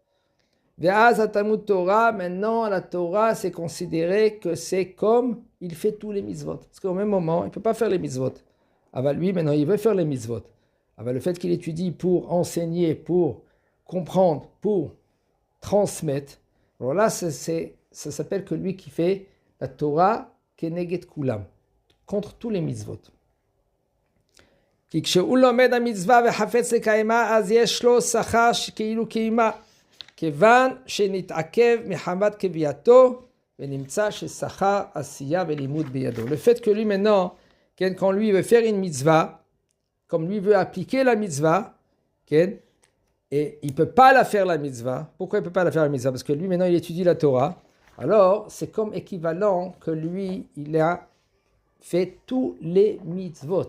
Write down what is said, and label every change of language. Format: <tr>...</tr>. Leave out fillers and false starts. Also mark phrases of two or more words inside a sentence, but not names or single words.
<fr>Maintenant la Torah c'est considéré que c'est comme il fait tous les mitzvot. Parce qu'au même moment il ne peut pas faire les mitzvot. Alors lui maintenant il veut faire les mitzvot. Alors le fait qu'il étudie pour enseigner, pour comprendre, pour transmettre, alors là ça s'appelle que lui qui fait la Torah</fr> <he>כנגד כולם,</he> <fr>contre tous les mitzvot.</fr> <he>כשהוא לומד המצווה וחפץ לקיימה, אז יש לו שכר כאילו קיימה, כיוון שנתעכב מחמת קביעתו, ונמצא ששכר עשייה ולימוד בידו.</he> <fr>Le fait que lui maintenant, quand lui veut faire une mitzvah, comme lui veut appliquer la mitzvah, et il ne peut pas la faire la mitzvah. Pourquoi il ne peut pas la faire la mitzvah? Parce que lui maintenant il étudie la Torah. Alors, c'est comme équivalent que lui, il a fait tous les mitzvot.</fr>